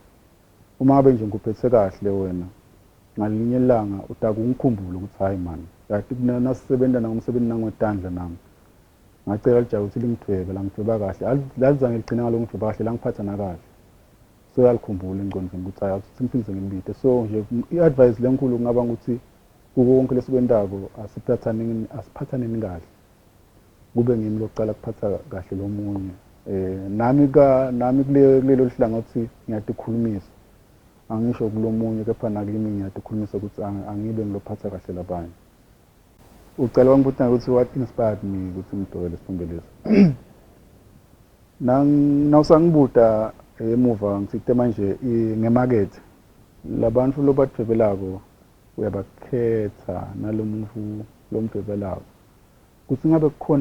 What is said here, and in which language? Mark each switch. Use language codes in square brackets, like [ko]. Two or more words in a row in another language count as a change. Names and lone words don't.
[ss] uma ngabe nje ngikuphethe kahle wena ngalinye ilanga utakungikhumbula ukuthi hayi man kanti nasisebenza nangomsebenzi nangwetandla nami ngacela lijaha ukuthi lingidwebe la ngidweba kahle lalizange ligcine ngaloko ngidweba kahle la ngiphatha nakahle so yalikhumbula engqondweni ukuthi hayi simphindise ngilibite so nje i-advice lenkulu kungaba ukuthi kuko konke lesikwentako asiphathaneni kahle kube ngimi lokucala kuphatha kahle lomunye nami kulelo hlangothi ngiyatikhulumisa angisho kulomunye kepha nakimi ngiyatikhulumisa ukuthi angibe ngilophatha kahle labanye ucela wangibuta ukuthi [en] what inspired me [ss] ukuthi ngidwebele isithombe lesi nawusangibuta emuva ngithi manje ngemakethe labantu lobadwebelako uyabakhetha nalomuntu lomdwebelako kuthi ngabe kukhona